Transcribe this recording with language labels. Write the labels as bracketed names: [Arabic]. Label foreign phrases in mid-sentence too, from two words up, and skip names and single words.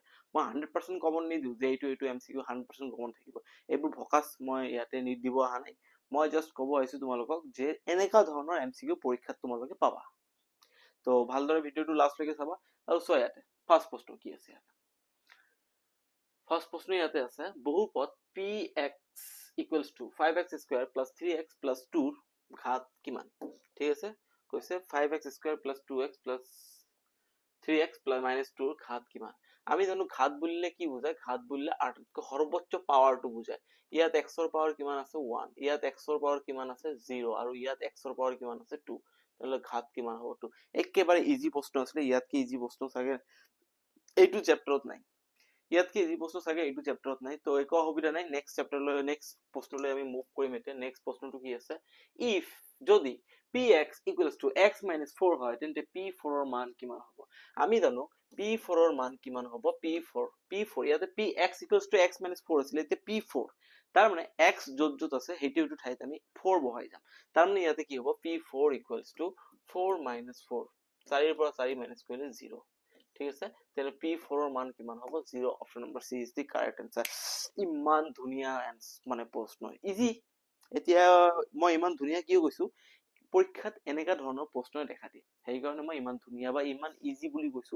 [Assamese] মই 100% কমন নিদিওঁ যে এইটো এমসিকিউ 100% কমন থাকিব, এইবোৰ ফকাছ মই ইয়াতে দিব অহা নাই, মই জাষ্ট ক'ব আহিছো তোমালোকক যে এনেকুৱা ধৰণৰ এমসিকিউ পৰীক্ষাত তোমালোকে পাবা। তো ভালদৰে ভিডিঅ'টো লাষ্টলৈকে চাবা। আৰু চোৱা ইয়াতে ফাৰ্ষ্ট প্ৰশ্ন কি আছে। ইয়াতে ফাৰ্ষ্ট প্ৰশ্ন ইয়াতে আছে, বহুপদ [English] px equals to 5x square plus 3x plus 2 [Assamese] ঘাত কিমান। ঠিক আছে, কৈছে [English] 5x square plus 2x plus 3x plus minus 2 [Assamese] ঘাত কিমান। আমি জানো ঘাত বুলিলে কি বুজায়, ঘাত বুলিলে সৰ্বোচ্চ পাৱাৰটো বুজায়। ইয়াত x ৰ পাৱাৰ কিমান আছে 1, ইয়াত x ৰ পাৱাৰ কিমান আছে 0, আৰু ইয়াত x ৰ পাৱাৰ কিমান আছে 2, তাহলে ঘাত কিমান হ'ব 2। একেবাৰে ইজি প্ৰশ্ন আছিলে, ইয়াতকে ইজি প্ৰশ্ন চাগে এইটো চেপ্টাৰত নাই, ইয়াতকে ইজি প্ৰশ্ন চাগে এইটো চেপ্টাৰত নাই, তো একো অসুবিধা নাই, [English] next chapterলৈ next [Assamese] প্ৰশ্নলৈ আমি মুভ কৰিম। এতিয়া নেক্সট প্ৰশ্নটো কি আছে, ইফ যদি [English] px equals to x minus 4 [Assamese] হয় তেন্তে p4 ৰ মান কিমান হ'ব। আমি জানো p4 ৰ মান কিমান হ'ব, p4 ইয়াতে [English] px equals to x minus 4 [Assamese] আছিলে, এতিয়া p4, তাৰ মানে x য'ত য'ত আছে সেইটো ঠাইত আমি 4 বহাই যাম, তাৰ মানে ইয়াতে কি হ'ব [English] p4 equals to 4 minus 4, [Assamese] 4 ৰ পৰা 4 মাইনাস কৰিলে 0। ঠিক আছে, তাহলে p4 ৰ মান কিমান হ'ব 0, [English] option number C is the correct answer. [Assamese] ইমান ধুনীয়া মানে প্ৰশ্ন, ইজি। এতিয়া মই ইমান ধুনীয়া কিয় কৈছো, পৰীক্ষাত এনেকা ধৰণৰ প্ৰশ্নই দেখা দিয়ে, সেইকাৰণে মই ইমান ধুনীয়া বা ইমান ইজি বুলি কৈছো।